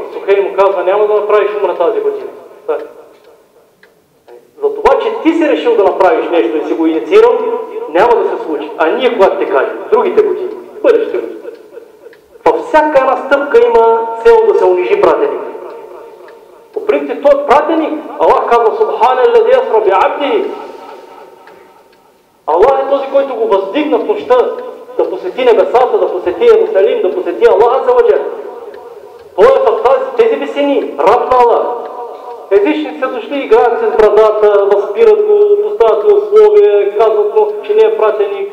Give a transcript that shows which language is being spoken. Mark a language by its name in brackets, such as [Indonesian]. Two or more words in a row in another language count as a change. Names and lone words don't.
[Bulgarian] Сухейл му казва: няма да направиш умра тази година. За това, че ти си решил да направиш нещо и си го инициирал, няма да се случи. А ние, когато те кажем, другите години, бъдеще години. Във всяка една стъпка има цел да се унижи пратеник. По принцип, той е пратеник. Аллах казва: [Arabic] سبحان الذي أسرى بعبده. [Bulgarian] Аллах е този, който го въздигна в нощта да посети небесата, да посети Иерусалим, да посети Аллах [Arabic] عز وجل. [Bulgarian] Той е в тези висини, раб на Аллах. Езичници са дошли, играят се с брадата, възпират го, поставят го условия, казват му, че не е пратеник.